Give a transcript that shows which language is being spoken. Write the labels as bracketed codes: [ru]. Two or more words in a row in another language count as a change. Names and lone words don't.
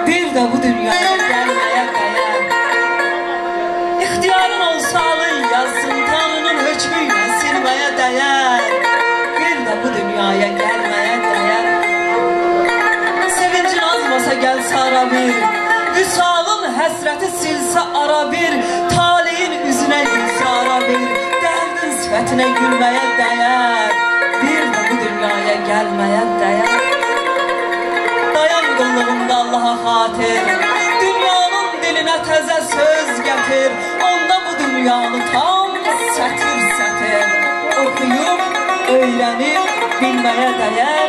[tr] bir de bu dünyaya gelmeye değer. İhtiyarın olsa alın yazsın, Tanrı'nın hükmüyle silmeye değer. Bir de bu dünyaya gelmeye değer. Sevincin azmasa gelse ara bir, [az] vüsalın həsrəti silsə ara bir, talihin üzünə gülsə ara bir, dərdin sifətinə gülməyə dəyər. Bir də bu dünyaya gəlməyə dəyər. Dayan qıllığında Allaha xatir, dünyanın dilinə təzə söz gətir, onda bu dünyanı tam sətir sətir oxuyub, öyrənib, bilməyə dəyər.